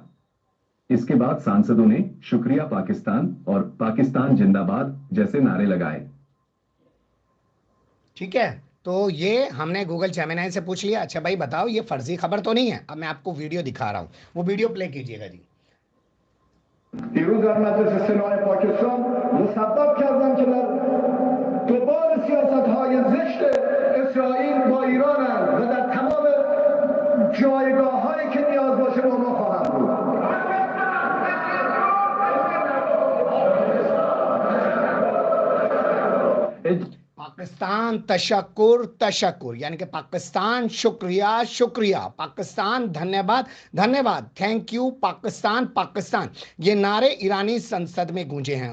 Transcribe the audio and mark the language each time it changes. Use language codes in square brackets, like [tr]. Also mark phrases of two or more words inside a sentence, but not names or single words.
[hi] इसके बाद सांसदों ने शुक्रिया पाकिस्तान और पाकिस्तान जिंदाबाद जैसे नारे लगाए। ठीक है, तो ये हमने गूगल जेमिनी से पूछ लिया। अच्छा भाई बताओ, ये फर्जी खबर तो नहीं है? अब मैं आपको वीडियो दिखा रहा हूं, वो वीडियो प्ले कीजिएगा जी। [fa] دیروز در مجلس سنای پاکستان مصوب کردم که در قبال سیاست‌های زشت اسرائیل با ایرانند و در تمام جایگاه‌هایی که نیاز باشه با ما خواهند بود. [hi] पाकिस्तान [fa] تشکر تشکر, [hi] यानी कि पाकिस्तान शुक्रिया शुक्रिया, पाकिस्तान धन्यवाद धन्यवाद, [en] thank you [hi] पाकिस्तान पाकिस्तान, ये नारे ईरानी संसद में गूंजे हैं।